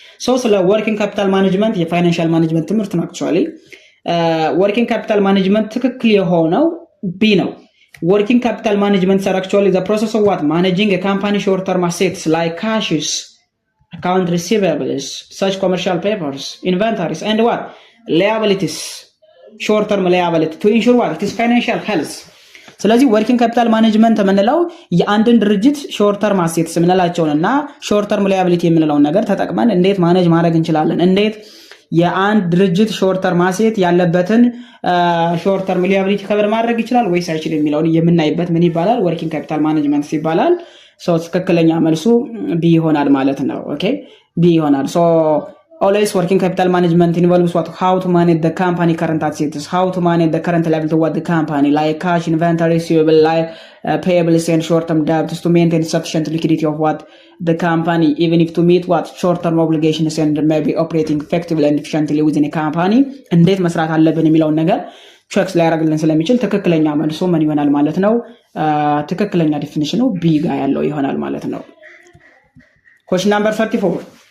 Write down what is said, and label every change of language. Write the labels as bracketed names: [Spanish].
[English] so ስለ working capital management [Amharic] የፋይናንሻል ማኔጅመንት ትምህርት ነው [English] actually working capital management [Amharic] ትክክል የሆነው B ነው። [English] Working capital management are actually the process of what? Managing a company short-term assets like cashes, account receivables, such commercial papers, inventories, and what? Liabilities, short-term liability to ensure what? It is financial health. [Amharic] ስለዚህ ወርኪንግ ካፒታል ማኔጅመንት የምንለው የአንድን ድርጅት ሾርት ተርም አሴትስ የምንላቸውንና ሾርት ተርም ላያቢሊቲ የምንለውን ነገር ተጠቅመን እንዴት ማኔጅ ማድረግ እንችላለን፣ እንዴት የአንድ ድርጅት ሾርት ተርም አሴት ያለበትን ሾርት ተርም ላያቢሊቲ ከበር ማድረግ ይችላል ወይስ አይችልም የሚለውን የምናይበት ምን ይባላል? ወርኪንግ ካፒታል ማኔጅመንት ይባላል። ሶ ትክክለኛ መልሱ ቢ ይሆናል ማለት ነው። ኦኬ ቢ ይሆናል። ሶ [English] always working capital management involves what? How to manage the company current assets, how to manage the current liability to what the company, like cash, inventory, receivable, like payables and short-term debts to maintain sufficient liquidity of what the company, even if to meet what short-term obligations and maybe operating effectively and efficiently within a company. [Amharic] እንዴት መስራት አለብን የሚለውን ነገር ቼክስ ሊያደርግልን ስለሚችል ትክክለኛ መልሶ ምን ይሆናል ማለት ነው? ትክክለኛ ዲፊኒሽኑ ቢ ጋር ያለው ይሆናል ማለት ነው። [English] Question number 34.